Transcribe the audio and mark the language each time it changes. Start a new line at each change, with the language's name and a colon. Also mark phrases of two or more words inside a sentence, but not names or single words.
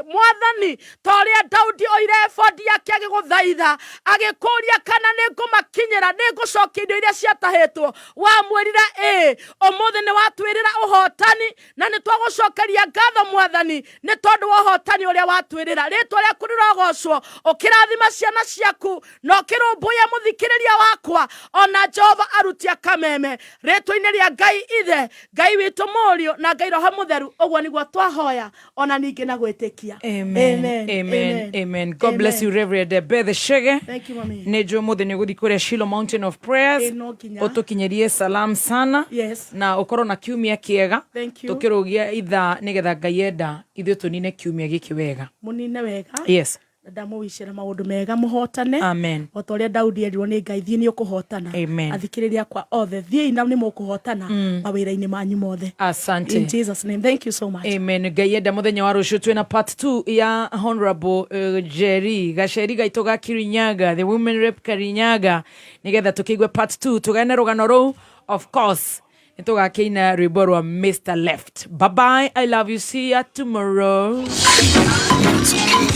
Kikuyu: Mwathani, toria Daudi oire efodi yake agiguthaitha, agikuria kana ni ngumakinyira, ni ngucokia indo iria ciatahitwo, wamwirira umuthi ni watwirira uhotani, na ni twagucokeria ngatho Mwathani ni tondu wa uhotani uria watwirira. Ritwa riaku rirogocwo, ukirathima ciana ciaku, na ukirumbuya muthikiriria wakwa, ona Jehova arutia kameme ritwa-ini ria Ngai Ithe, Ngai witu Murio, na Ngai Roho Mutheru. Uguo niguo twahoya, ona ningi na gwitikia. Amen. Amen. Amen.
English: God bless you, Reverend Beth Shege. Thank you, mami.
Kikuyu: Nejo muthi ni guthi kuria Shiloh Mountain of Prayers. Utukinyerie
Swahili: salam sana.
English: Yes.
Kikuyu: Na ukorwo na kiumia kiega.
English: Thank you.
Kikuyu: Tukirugia itha nigetha Ngai enda ithuĩ tunine kiumia giki wega. Munine wega.
English: Yes.
Kikuyu: Ndamwicira maundu mega muhotane. Amen. Otoria Daudi erirwo ni Ngai, thie ni ukuhotana. Amen. Athikiriria kwa othe, thie ina ni mukuhotana mawira-ini manyu mothe.
Swahili: Asante.
English: In Jesus name, thank you so much. Amen.
Kikuyu: Ngai enda muthenya wa rucio twina part 2 ya Honorable Jerry Gacheri gaito ga Kirinyaga,
English: the women rep
Kikuyu: Kirinyaga, nigetha tukigwe part 2 tugane rugano rou.
English: Of course
Kikuyu: nitugakeina rwimbo rwa Mr. Left.
English: Bye bye, I love you, see ya tomorrow.